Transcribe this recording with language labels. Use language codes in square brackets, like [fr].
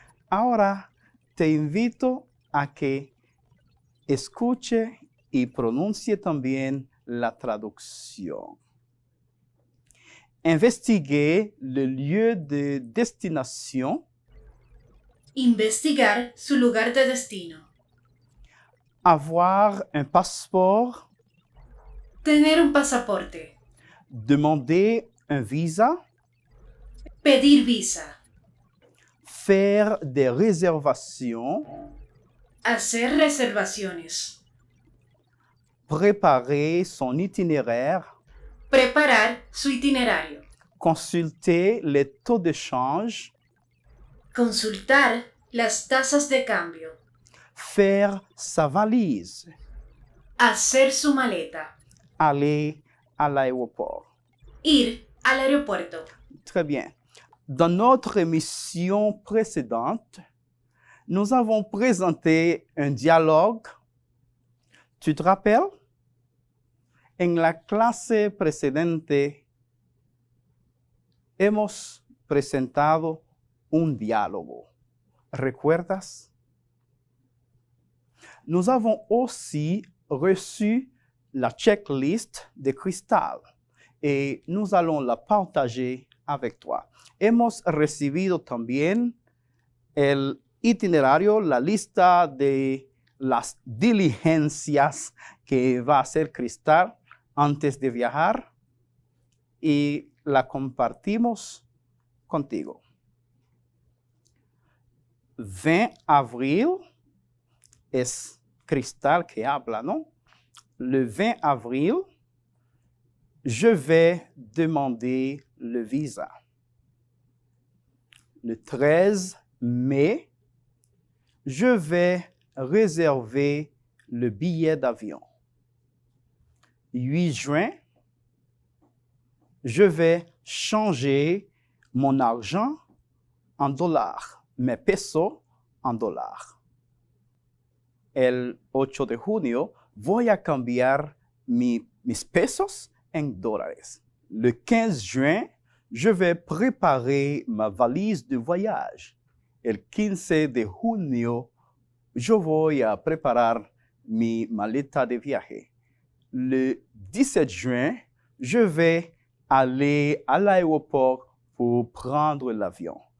[es] Ahora te invito a que escuche y pronuncie también la traducción. [fr] Investiguer le lieu de destination. [es] Investigar su lugar de destino. [fr] Avoir un passeport. [es] Tener un pasaporte. [fr] Demander un visa. [es] Pedir visa. [fr] Faire des réservations. [es] Hacer reservaciones. [fr] Préparer son itinéraire. [es] Preparar su itinerario. [fr] Consulter les taux de change. [es] Consultar las tasas de cambio. [fr] Faire sa valise. [es] Hacer su maleta. [fr] Aller à l'aéroport. [es] Ir al aeropuerto. [fr] Très bien. Dans notre émission précédente, nous avons présenté un dialogue. ¿Tu te rappelles? [es] En la clase precedente hemos presentado un diálogo. ¿Recuerdas? [fr] Nous avons aussi reçu la checklist de cristal et nous allons la partager avec toi. [es] Hemos recibido también el itinerario, la lista de las diligencias que va a hacer Cristal antes de viajar y la compartimos contigo. [fr] 20 avril [es] es Cristal que habla, ¿no? [fr] Le 20 avril, je vais demander le visa. Le 13 mai, je vais réserver le billet d'avion. 8 juin, je vais changer mon argent en dollars, mes pesos en dollars. [es] El 8 de junio, voy a cambiar mis pesos en dólares. [fr] Le 15 juin, je vais préparer ma valise de voyage. [es] El 15 de junio, [fr] je [es] voy a preparar mi maleta de viaje. [fr] Le 17 juin, je vais aller à l'aéroport pour prendre l'avion.